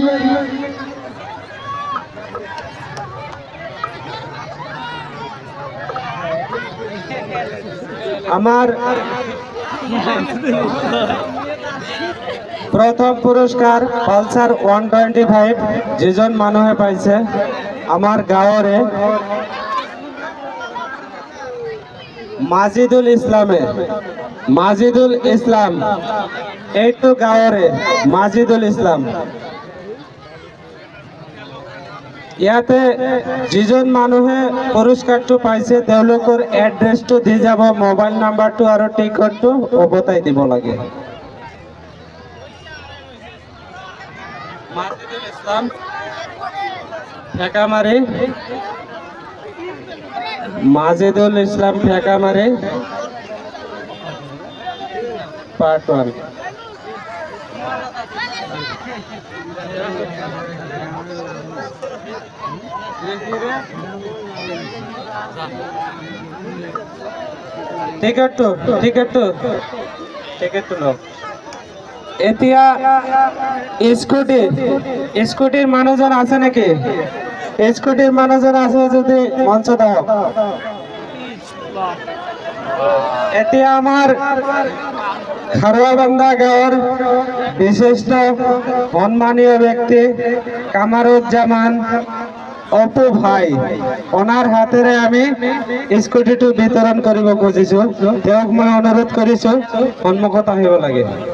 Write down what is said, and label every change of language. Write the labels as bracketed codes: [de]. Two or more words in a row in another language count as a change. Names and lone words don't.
[as] আমার প্রথম পুরস্কার পালসার 125 যেজন মানুহে পাইছে আমার গাঁৱৰে মাজিদুল ইসলাম এইটো গাঁৱৰে মাজিদুল ইসলাম। ইয়াতে যিজন মানুহে পুরস্কারটো পাইছে তেওঁলোকৰ এড্ৰেছটো দি যাব, মোবাইল নাম্বাৰটো আৰু টিকটটো অবতাই দিব লাগে। মাজিদুল ইসলাম ফেকামারি, মাজিদুল ইসলাম ফেকামারি পার্ট 1। টিকেটটো লওক। এতিয়া স্কুটিৰ মানুহজন আছে নেকি? স্কুটিৰ মানুহজন আছে যদি মঞ্চ দাওক। এতিয়া আমাৰ খাৰুৱাবান্ধা গাঁৱৰ বিশিষ্ট সন্মানীয় ব্যক্তি কামারুজ্জামান অপু ভাই, ওনার হাতেৰে আমি স্কুটিটো বিতৰণ কৰিব খুজিছো। তেওঁক মই অনুৰোধ কৰিছো সন্মুখত আহিব লাগে।